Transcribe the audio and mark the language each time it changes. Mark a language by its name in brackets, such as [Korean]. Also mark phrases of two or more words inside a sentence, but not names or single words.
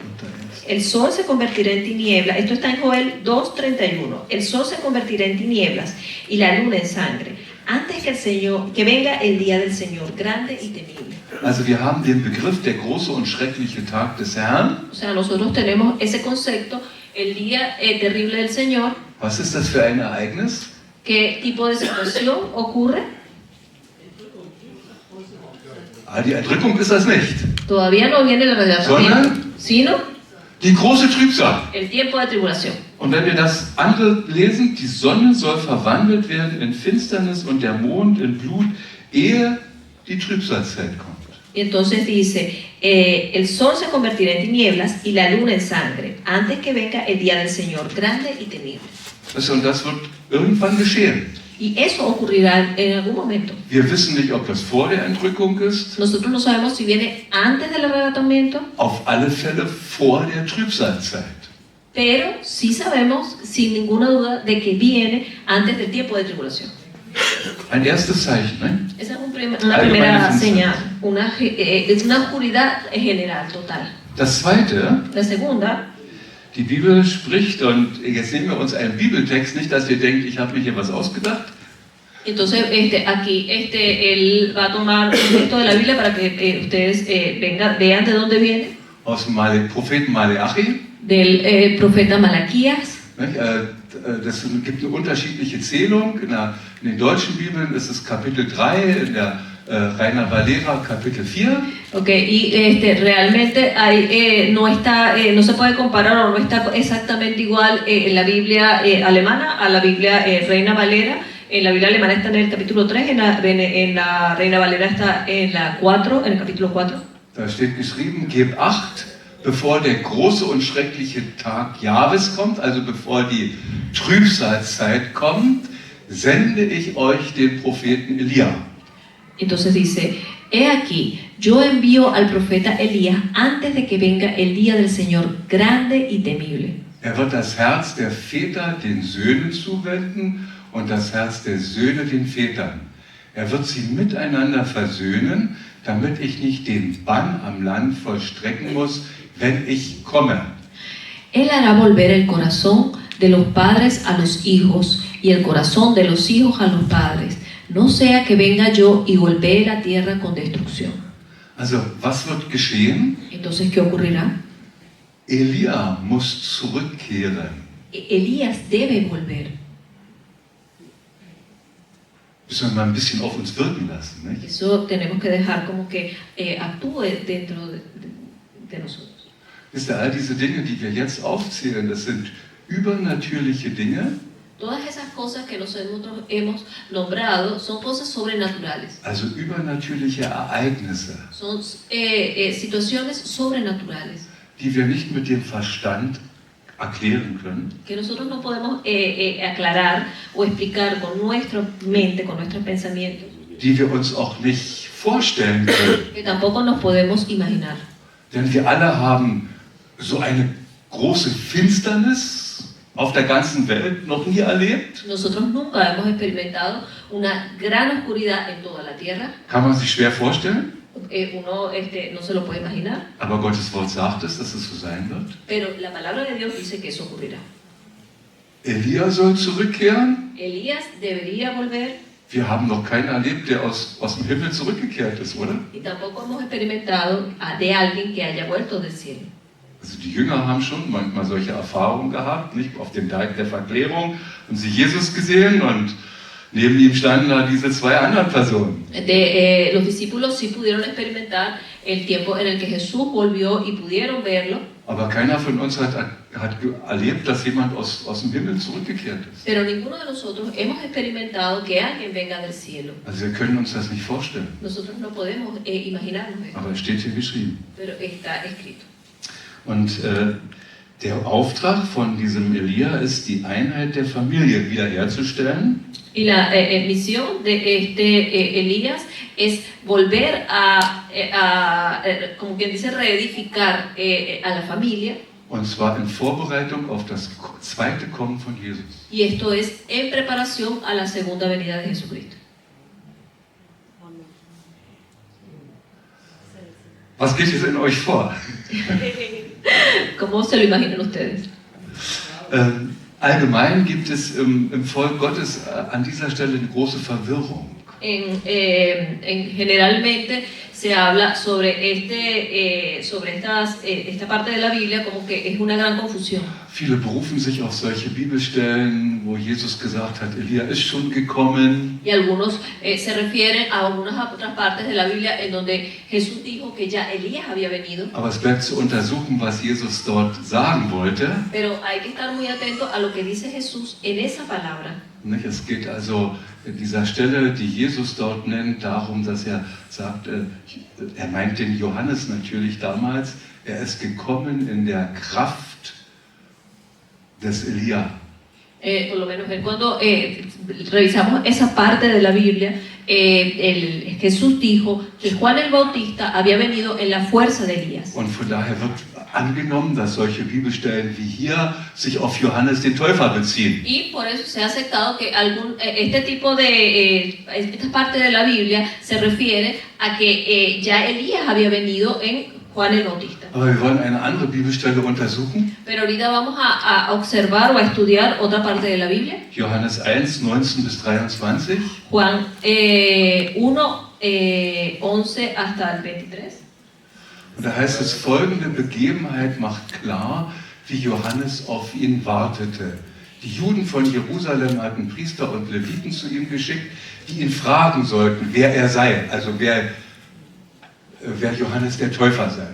[Spanish] El sol se convertirá en tinieblas. Esto está en Joel 2:31. El sol se convertirá en tinieblas y la luna en sangre, antes que venga el día del Señor, grande y temible. [German] Also wir haben den Begriff der große und schreckliche Tag des Herrn. [Spanish] O sea, nosotros tenemos ese concepto, el día terrible del Señor. [German] Was ist das für ein Ereignis? [Spanish] ¿Qué tipo de situación ocurre? [German] Die Entrückung ist das nicht, [Spanish] Todavía no viene el arrebatamiento, sino [German] die große Trübsal. [Spanish] el tiempo de tribulación. [German] Und wenn wir das andere lesen, die Sonne soll verwandelt werden in Finsternis und der Mond in Blut, ehe die Trübsalzeit kommt. [Spanish] Y entonces dice, el sol se convertirá en tinieblas y la luna en sangre, antes que venga el día del Señor, grande y temible. [German] Und das wird irgendwann geschehen. [Spanish] Y eso ocurrirá en algún momento. [German] Wir wissen nicht, ob das vor der Entrückung ist. [Spanish] Nosotros no sabemos si viene antes del arrebatamiento, [German] Auf alle Fälle vor der Trübsalzeit. [Spanish] pero sí sabemos, sin ninguna duda, de que viene antes del tiempo de tribulación. [German] Ein erstes Zeichen, ne? [Spanish] Esa es una primera señal, es una oscuridad general, total. [German] Das zweite, [Spanish] La segunda, [German] die Bibel spricht, und jetzt nehmen wir uns einen Bibeltext, nicht, dass ihr denkt, ich habe mir hier was ausgedacht. [Spanish] entonces aquí él va a tomar un texto de la Biblia para que ustedes vean de dónde viene, [German] Aus dem Propheten Maleachi. del profeta Malaquías. Das gibt eine unterschiedliche Zählung. In den deutschen Bibeln ist es Kapitel 3, in der Reina Valera, Kapitel 4. [Spanish] Okay, y realmente hay, no se puede comparar o no está exactamente igual en la Biblia alemana a la Biblia Reina Valera. En la Biblia alemana está en el capítulo 3, en la Reina Valera está en la 4, en el capítulo 4. [German] Da steht geschrieben, gebt Acht, bevor der große und schreckliche Tag Jahwes kommt, also bevor die Trübsalzeit kommt, sende ich euch den Propheten Elia. [Spanish] Entonces dice, he aquí, yo envío al profeta Elías antes de que venga el día del Señor grande y temible. [German] Er wird das Herz der Väter den Söhnen zuwenden und das Herz der Söhne den Vätern. Er wird sie miteinander versöhnen, damit ich nicht den Bann am Land vollstrecken muss, wenn ich komme. [Spanish] Él hará volver el corazón de los padres a los hijos y el corazón de los hijos a los padres, no sea que venga yo y golpee la tierra con destrucción. [German] Also, was wird geschehen? [Spanish] Entonces, ¿qué ocurrirá? [German] Elia muss zurückkehren. [Spanish] Elías debe volver. [German] Müssen wir mal ein bisschen auf uns wirken lassen, nicht? [Spanish] Eso tenemos que dejar como que actúe dentro de nosotros. [German] Wisst ihr, all diese Dinge, die wir jetzt aufzählen, das sind übernatürliche Dinge. [Spanish] Todas esas cosas que nosotros hemos nombrado son cosas sobrenaturales. [German] Also übernatürliche Ereignisse, [Spanish] Son situaciones sobrenaturales [German] die wir nicht mit dem Verstand erklären können, [Spanish] que nosotros no podemos aclarar o explicar con nuestra mente, con nuestros pensamientos, [German] die wir uns auch nicht vorstellen können. [Spanish] que tampoco nos podemos imaginar. [German] Denn wir alle haben so eine große Finsternis auf der ganzen Welt noch nie erlebt. [Spanish] Nosotros nunca hemos experimentado una gran oscuridad en toda la tierra. [German] Kann man sich schwer vorstellen. [Spanish] Uno no se lo puede imaginar, [German] Aber Gottes Wort sagt es, dass es so sein wird. [Spanish] pero la palabra de Dios dice que eso ocurrirá. [German] Elia soll zurückkehren. [Spanish] Elías debería volver [German] Wir haben noch keinen erlebt, der aus dem Himmel zurückgekehrt ist, oder? [Spanish] y tampoco hemos experimentado de alguien que haya vuelto del cielo. [German] Also die Jünger haben schon manchmal solche Erfahrungen gehabt, nicht auf dem Teig der Verklärung, haben sie Jesus gesehen und neben ihm standen da diese zwei anderen Personen. [Spanish] Los discípulos sí pudieron experimentar el tiempo en el que Jesús volvió y pudieron verlo, [German] Aber keiner von uns hat erlebt, dass jemand aus dem Himmel zurückgekehrt ist. [Spanish] pero ninguno de nosotros hemos experimentado que alguien venga del cielo. [German] Also wir können uns das nicht vorstellen, [Spanish] Nosotros no podemos imaginarnos eso, [German] aber es steht hier geschrieben. [Spanish] pero está escrito. [German] Und der Auftrag von diesem Elia ist, die Einheit der Familie wiederherzustellen. [Spanish] Y la misión de Elías es volver como quien dice, reedificar a la familia. [German] Und zwar in Vorbereitung auf das zweite Kommen von Jesus. [Spanish] Y esto es en preparación a la segunda venida de Jesucristo. [German] Was geht jetzt in euch vor? [Spanish] ¿Cómo se lo imaginan ustedes? [German] Allgemein gibt es im Volk Gottes an dieser Stelle eine große Verwirrung. [Spanish] Generalmente se habla sobre esta parte de la Biblia como que es una gran confusión. [German] Viele berufen sich auf solche Bibelstellen, wo Jesus gesagt hat, Elia ist schon gekommen. [Spanish] Y algunos se refieren a algunas otras partes de la Biblia en donde Jesús dijo que ya Elías había venido. [German] Aber es bleibt zu untersuchen, was Jesus dort sagen wollte. [Spanish] Pero hay que estar muy atento a lo que dice Jesús en esa palabra. [German] Es geht also in dieser Stelle, die Jesus dort nennt, darum, dass er sagt, er meint den Johannes natürlich damals, er ist gekommen in der Kraft des Elia. [Spanish] Por lo menos cuando revisamos esa parte de la Biblia, Jesús dijo que Juan el Bautista había venido en la fuerza de Elías. [German] Und von daher wird angenommen, dass solche Bibelstellen wie hier sich auf Johannes den Täufer beziehen. [Spanish] Y por eso se ha aceptado que esta parte de la Biblia se refiere a que ya Elías había venido en Juan el Bautista. [German] Aber wir wollen eine andere Bibelstelle untersuchen. [Spanish] Pero ahorita vamos a observar o a estudiar otra parte de la Biblia. [German] Johannes 1, 19 bis 23. [Spanish] Juan 1, 11 hasta el 23. [German] Und da heißt es, folgende Begebenheit macht klar, wie Johannes auf ihn wartete. Die Juden von Jerusalem hatten Priester und Leviten zu ihm geschickt, die ihn fragen sollten, wer er sei, also wer Johannes der Täufer sei.